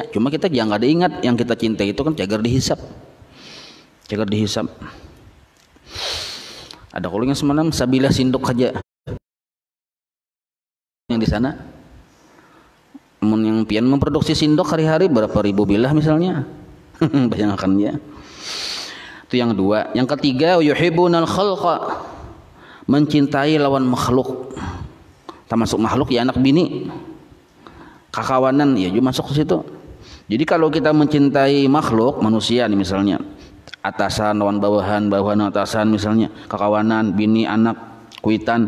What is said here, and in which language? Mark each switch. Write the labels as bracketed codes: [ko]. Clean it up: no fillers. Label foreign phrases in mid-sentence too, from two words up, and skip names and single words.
[id] Cuma kita jangan ada ingat yang kita cintai itu kan cagar dihisab. Ada kalau yang semalam sabilah sindok aja yang di sana. Yang pian memproduksi sindok hari-hari berapa ribu bilah misalnya. Bayangkannya. Itu yang dua. Yang ketiga, [ar] yuhibbunal khalqa, [id] mencintai lawan makhluk. Termasuk makhluk ya anak bini, kakawanan ya juga masuk ke situ. Jadi kalau kita mencintai makhluk manusia nih misalnya, atasan lawan bawahan, bawahan atasan misalnya, kakawanan, bini, anak, kuitan.